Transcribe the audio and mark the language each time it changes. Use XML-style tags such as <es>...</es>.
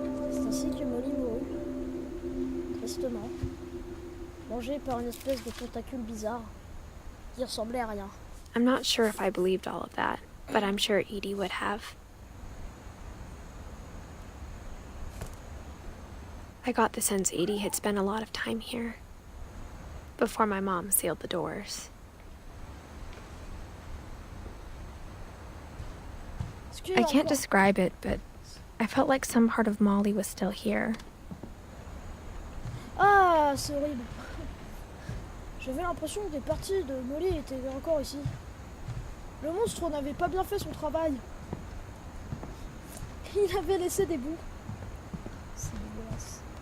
<fr>C'est ainsi que Molly mourut. Tristement. Mangé par une espèce de tentacule bizarre qui ressemblait à rien.</fr> <en>I'm not sure if I believed all of that, but I'm sure Edie would have. I got the sense Edie had spent a lot of time here before my mom sealed the doors. I can't describe it, but I felt like some part of Molly was still here.</en> <fr>Ah, c'est horrible. J'avais l'impression que des parties de Molly étaient encore ici. Le monstre n'avait pas bien fait son travail. Il avait laissé des bouts. C'est dégueulasse.</fr>